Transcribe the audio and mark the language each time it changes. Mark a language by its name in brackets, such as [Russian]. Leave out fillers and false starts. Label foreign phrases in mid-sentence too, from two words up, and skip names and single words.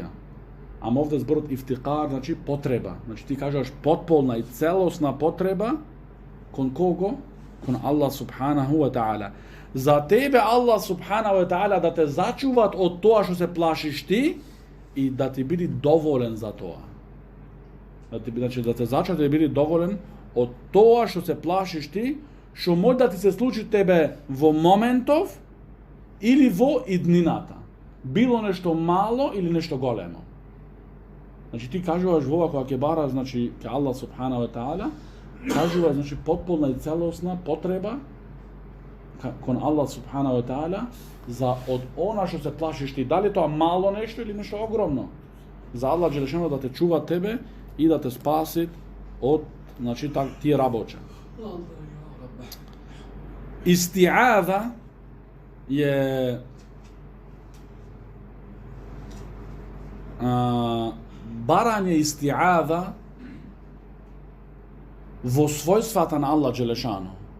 [Macedonian] Ама овде зборот ифтикар, значи потреба. Значи ти кажеш потполна и целосна потреба кон кого? [Arabic] Кон الله سبحانه وتعالى. [Macedonian] За тебе [Arabic] الله سبحانه وتعالى [Macedonian] да те зачуват од тоа што се плашиш ти и да ти биде доволен за тоа. Значи да те зачуват да биде доволен од тоа што се плашиш ти, што може да ти се случи тебе во моментов или во иднината. Било нешто мало или нешто големо. Значи ти кажуваш вова кога ќе бара, значи ке [Arabic] الله سبحانه وتعالى, [Macedonian] кажува значи потполна и целосна потреба кон [Arabic] الله سبحانه وتعالى [Macedonian] за од она што се плашиш ти, дали тоа мало нешто или нешто огромно. За [Arabic] الله جل شأنه [Macedonian] да те чува тебе и да те спаси од значи тие работи. Исти'ада е барање исти'ада во својствата на [Arabic] الله جل شأنه.